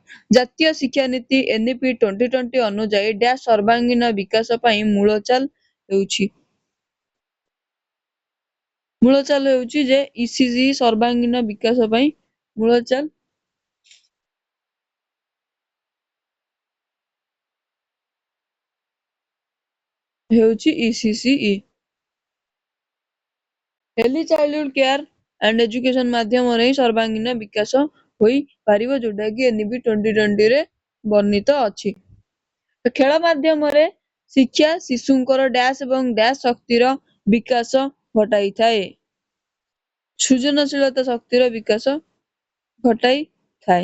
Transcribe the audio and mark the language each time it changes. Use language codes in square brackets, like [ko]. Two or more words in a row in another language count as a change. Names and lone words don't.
[or] ଜାତୀୟ ଶିକ୍ଷାନୀତି NEP 2020 ଅନୁଯାୟୀ ଡ୍ୟାଶ ସର୍ବାଙ୍ଗୀନ ବିକାଶ ପାଇଁ ମୂଳଚାଲ ହେଉଛି ଯେ ECG ସର୍ବାଙ୍ଗୀନ ବିକାଶ ପାଇଁ ମୂଳଚାଲ ହେଉଛି ECCE. [en] Early childhood care and education [or] ମାଧ୍ୟମରେ ହିଁ ସର୍ବାଙ୍ଗୀନ ବିକାଶ ହୋଇପାରିବ ଯୋଉଟା କି NEP 2020 ରେ ବର୍ଣ୍ଣିତ ଅଛି. ଖେଳ ମାଧ୍ୟମରେ ଶିକ୍ଷା ଶିଶୁଙ୍କର ଡ୍ୟାଶ ଏବଂ ଡ୍ୟାଶ ଶକ୍ତିର ବିକାଶ ଘଟାଇଥାଏ. ସୃଜନଶୀଳତା ଶକ୍ତିର ବିକାଶ ଘଟାଇଥାଏ.